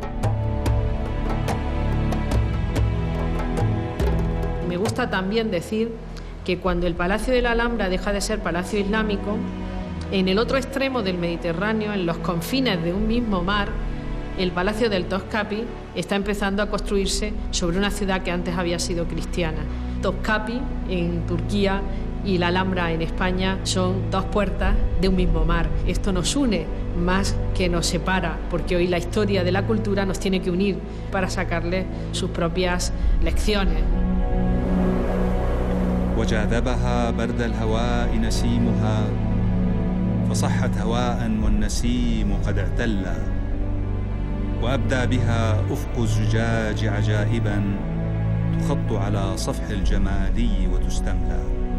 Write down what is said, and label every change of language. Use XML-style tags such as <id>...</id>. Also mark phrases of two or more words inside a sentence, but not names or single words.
<es>Me gusta también decir que cuando el Palacio de la Alhambra deja de ser palacio islámico, en el otro extremo del Mediterráneo, en los confines de un mismo mar, el Palacio del Topkapi está empezando a construirse sobre una ciudad que antes había sido cristiana. Topkapi en Turquía y la Alhambra en España son dos puertas de un mismo mar. Esto nos une más que nos separa, porque hoy la historia de la cultura nos tiene que unir para sacarle sus propias lecciones.</es> <ar>وجاذبها برد الهواء نسيمها فصحت هواء والنسيم قد اعتلى وأبدى بها أفق الزجاج عجائبا تخط على صفح الجمالي وتستملى</ar>